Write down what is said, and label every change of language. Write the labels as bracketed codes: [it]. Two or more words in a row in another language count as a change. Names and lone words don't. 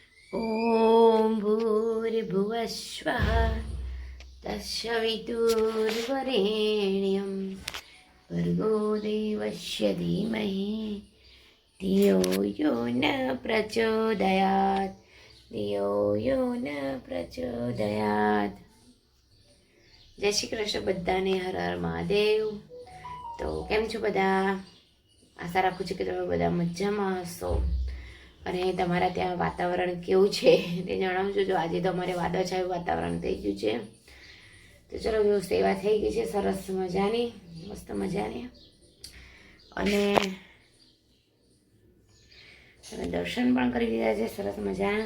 [sa] ॐ भूर्भुवस्वः तस्य वितुर्वरेण्यं भर्गो देवस्य धीमहि धियो यो न प्रचोदयात् धियो यो न प्रचोदयात्। [gu] જય શ્રી કૃષ્ણ બધાને હર હર મહાદેવ। તો કેમ છો બધા? આશા राखું છું કે તમે બધા મજામાં હશો અને તમારા ત્યાં વાતાવરણ કેવું છે તે જણાવજો। જો આજે તો અમારે વાદળછાયું વાતાવરણ થઈ ગયું છે, તો ચલો જો સેવા થઈ ગઈ છે સરસ મજાની, મસ્ત મજાની, અને તમે દર્શન પણ કરી લીધા છે સરસ મજાના।